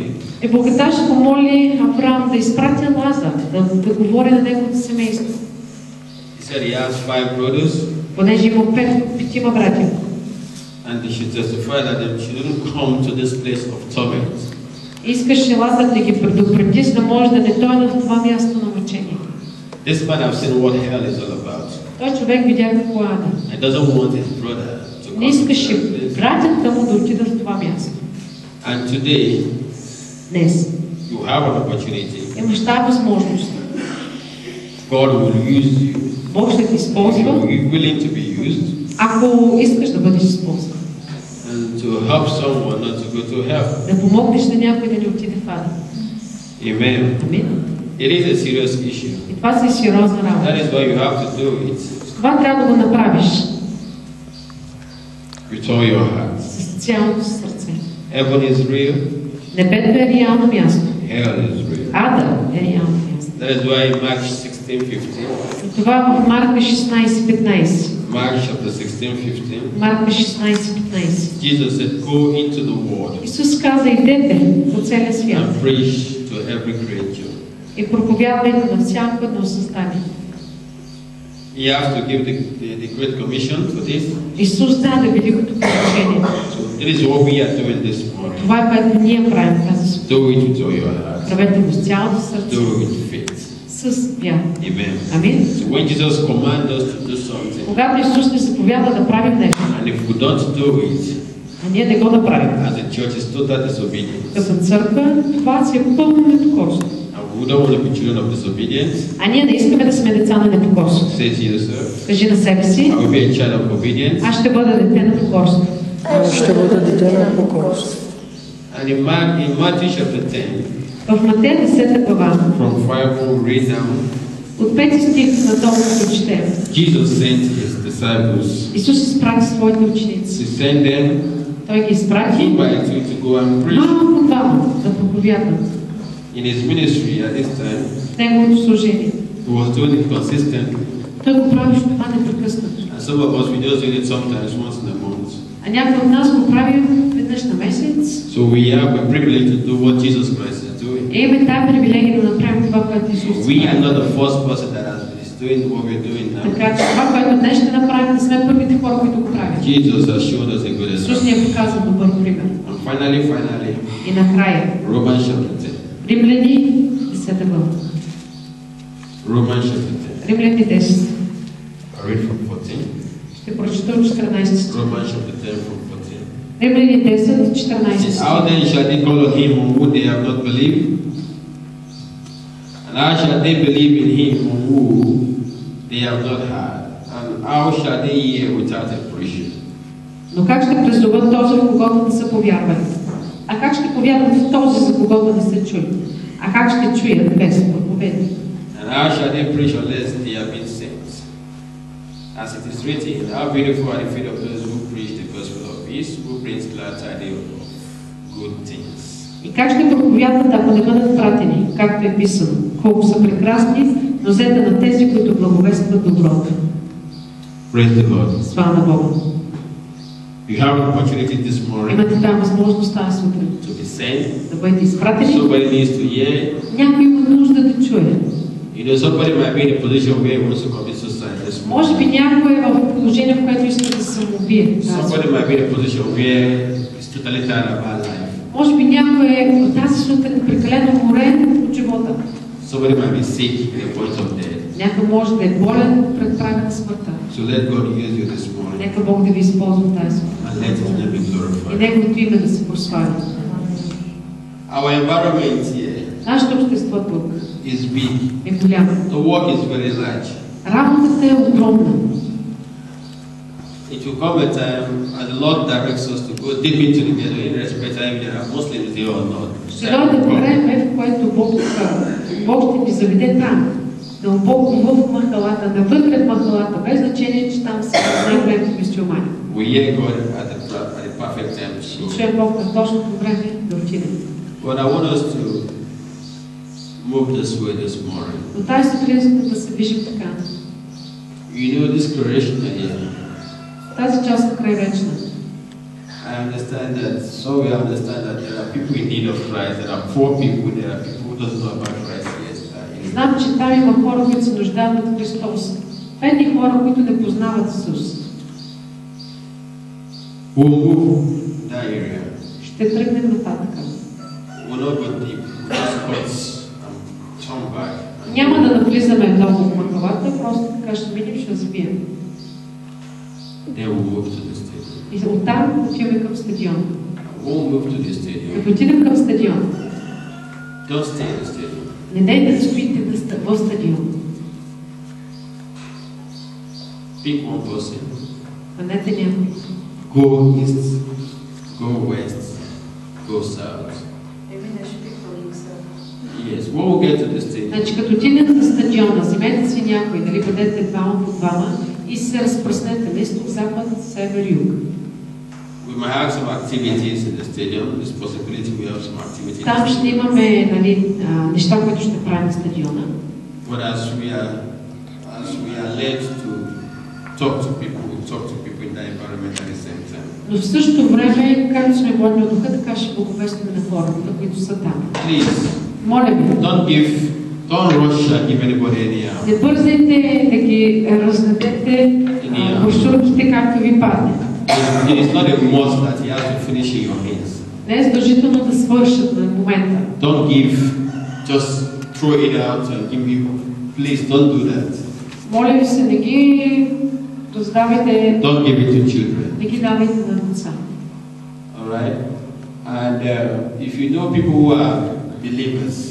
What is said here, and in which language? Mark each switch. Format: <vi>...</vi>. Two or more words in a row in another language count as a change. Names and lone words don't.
<bg>И богаташът помоли Авраам да изпрати Лазар, да говори на неговото семейство.</bg> <en>He said he has 5 brothers,</en> <bg>Понеже има петима братя.</bg> <en>and they should testify that they shouldn't come to this place of torment.</en> <bg>Искаше Лазар да ги предупреди, за да може да не дойде в това място на мъчение.</bg> <en>This man has seen what hell is all about.</en> <bg>Той човек видя какво е ада.</bg> <en>He doesn't want his brother to</en> <bg>Не</bg> <en>come to</en> <bg>искаше</bg> <en>that place.</en> <bg>братята му да отидат в това място.</bg> <en>And today,</en> <bg>Днес</bg> <en>you have an opportunity.</en> <bg>имаш тази възможност.</bg> <en>God will use you.</en> <bg>Бог ще те</bg> <en>If</en> <bg>използва,</bg> <en>you're willing to be used,</en> <bg>ако искаш да бъдеш използван.</bg> <en>and to help someone not to go to hell.</en> <bg>Да помогнеш на някой да не отиде в ада.</bg> <en>Amen.</en> <bg>Амин.</bg> <en>It is a serious issue.</en> <bg>И това си е сериозна</bg> <en>That</en> <bg>работа.</bg> <en>is why you have to do it</en> <bg>Това трябва да го направиш</bg> <en>with all your heart.</en> <bg>с цялото си сърце.</bg> <en>Heaven is real.</en> <bg>Небето е реално място.</bg> <en>Hell is real.</en> <bg>Ада е реално място.</bg> <en>That is why in Mark 16:15,</en> <bg>И това в Марка 16:15.</bg> <en>Mark chapter 16:15,</en> <bg>Марка 16:15.</bg> <en>Jesus said, "Go into the world</en> <bg>Исус каза, идете по целия свят</bg> <en>and preach to every creature."</en> <bg>и проповядвайте на всяко едно създание.</bg> <en>He has to give the Great Commission for this.</en> <bg>Исус даде великото поръчение.</bg> <en>So this is what we are doing this morning.</en> <bg>Това е което ние правим тази сутрин.</bg> <en>Do it with all your heart.</en> <bg>Правете го с цялото сърце,</bg> <en>Do it with faith.</en> <bg>с вяра.</bg> <en>Amen.</en> <bg>Амин.</bg> <en>So when Jesus commands us to do something,</en> <bg>Когато Исус ни заповяда да правим нещо,</bg> <en>and if we don't do it,</en> <bg>а ние не го направим,</bg> <en>as a church is total disobedience.</en> <bg>като църква, това си е пълно непокорство.</bg> <en>And we don't want to be children of disobedience.</en> <bg>А ние не искаме да сме деца на непокорство.</bg> <en>Say to yourself,</en> <bg>Кажи на себе си,</bg> <en>I will be a child of obedience.</en> <bg>аз ще бъда дете на покорство. Ще бъда дете на покорство.</bg> <en>And in Matthew chapter 10,</en> <bg>В Матея 10 глава,</bg> <en>from 5 we'll read down,</en> <bg>от 5 стих надолу да прочетем.</bg> <en>Jesus sent his disciples.</en> <bg>Исус изпрати своите ученици.</bg> <en>He sent them</en> <bg>Той ги изпрати</bg> <en>2 by 2 to go and preach.</en> <bg>малко двама да проповядват</bg> <en>In his ministry at this time,</en> <bg>в неговото служение.</bg> <en>he was doing it consistently.</en> <bg>Той го правиш това непрекъснато.</bg> <en>And some of us, we just do it sometimes once in a month.</en> <bg>А някои от нас го правим веднъж на месец.</bg> <en>So we have a privilege to do what Jesus Christ is doing.</en> <bg>Имаме тази привилегия да направим това, което Исус</bg> <en>We are</en> <bg>прави.</bg> <en>not the first person that is doing what we're doing now.</en> <bg>Така че това, което днес ще направим, не сме първите хора, които го правят.</bg> <en>Jesus has showed us a good</en> <bg>Исус ни</bg> <en>example.</en> <bg>е показал добър пример.</bg> <en>And finally,</en> <bg>И накрая,</bg> <en>Romans chapter 10.</en> <bg>Римляни 10 глава.</bg> <en>Romans chapter 10.</en> <bg>Римляни 10.</bg> <en>I read from 14.</en> <bg>Ще прочета от 14 стих.</bg> <en>Romans chapter 10 from 14.</en> <bg>Римляни 10, 14</bg> <en>Says,</en> <bg>стих.</bg> <en>how then shall they call on him on who they have not believed? And how shall they believe in him on who they have not heard? And how shall they hear without a preacher?</en> <bg>Но как ще призоват този, в когото не са повярвали? А как ще повярват в този, за когото не са чули? А как ще чуят без проповедник?</bg> <en>And how shall they preach unless they have been sent? As it is written, how beautiful are the feet of those who preach the gospel of peace, who brings glad tidings of good things.</en> <bg>И как ще проповядват, ако не бъдат пратени, както е писано? Колко са прекрасни нозете на тези, които благовестват доброто.</bg> <en>Praise the Lord.</en> <bg>Слава на Бога.</bg> <en>You have an opportunity this morning</en> <bg>Имате тази възможност тази сутрин</bg> <en>to be sent.</en> <bg>да бъдете изпратени.</bg> <en>Somebody needs to hear.</en> <bg>Някой има нужда да чуе.</bg> <en>You know, somebody might be in a position where he wants to commit suicide this</en> <bg>Може би</bg> <en>morning.</en> <bg>някой е в положение, в което иска да се самоубие.</bg> <en>Somebody might be in a position where he's totally tired about life.</en> <bg>Може би някой е от тази сутрин прекалено уморен от живота.</bg> <en>Somebody might be sick in the point of death.</en> <bg>Някой може да е болен пред прага на смъртта.</bg> <en>So let God use you this morning</en> <bg>Нека Бог да ви използва в тази сутрин.</bg> <en>and let His name be</en> <bg>И</bg> <en>glorified.</en> <bg>Неговото име да се прослави.</bg> <en>Our environment here</en> <bg>Нашето общество тук</bg> <en>is big.</en> <bg>е голямо.</bg> <en>The work is very large.</en> <bg>Работата е огромна.</bg> <en>It will come a time, and the Lord directs us to go deep into the ghetto, irrespective if there are Muslims there or not.</en> <bg>Ще дойде време, в което Бог ще ни заведе там. Дълбоко в махалата, навътре в махалата, без значение, че там са най-големите мюсюлмани.</bg> <en>We hear God at the perfect time to</en> <bg>Ще</bg> <en>show.</en> <bg>чуем Бог на точното време да отидем.</bg> <en>But I want us to move this way this morning.</en> <bg>Но тази сутрин искам да се движим така.</bg> <en>You know this creation here.</en> <bg>Тази част е крайречна.</bg> <en>I understand that, so we understand that there are people in need of Christ, there are poor people, there are people who don't know about Christ. Yes,</en> <bg>Знам, че там има хора, които се нуждаят от Христос. Бедни хора, които не познават Исус.</bg> <en>We'll move that area.</en> <bg>Ще тръгнем нататък.</bg> <en>We'll not go deep. We'll just cut and turn back.</en> <bg>Няма да навлизаме много в махалата, просто така ще минем, ще разбием.</bg> <en>Then we'll move to the stadium.</en> <bg>И оттам отиваме към стадион.</bg> <en>We'll move to the stadium.</en> <bg>Като отидем към стадион,</bg> <en>Don't stay in the stadium.</en> <bg>не дайте да стоите в стадион.</bg> <en>Pick one person.</en> <bg>Хванете някой.</bg> <en>Go east, go west, go south. Yes, when we get to the stadium,</en> <bg>Значи, като отидете на стадиона, вземете си някой, дали бъдете двама по двама и се разпръснете на изток, запад, север, юг.</bg> <en>we might have some activities in the stadium. There's possibility we have some activities.</en> <bg>Там ще имаме неща, които ще правим на стадиона.</bg> <en>But as we are led to talk to people, we talk to people in that environment at the same time.</en> <bg>Но в същото време, както сме водни от духа, така ще благовестваме на хората, които са там.</bg> <en>Please,</en> <bg>Моля ви,</bg> <en>don't rush and give anybody any help.</en> <bg>не бързайте да ги раздадете брошурките, както ви падне.</bg> <en>It is not a must that you have to finish in your hands.</en> <bg>Не е задължително да свършат на момента.</bg> <en>Don't give, just throw it out and give me. Please don't do that.</en> <bg>Моля ви се, не ги раздавайте,</bg> <en>Don't give it to children.</en> <bg>не ги давайте на деца.</bg> <en>All right? And if you know people who are believers,</en>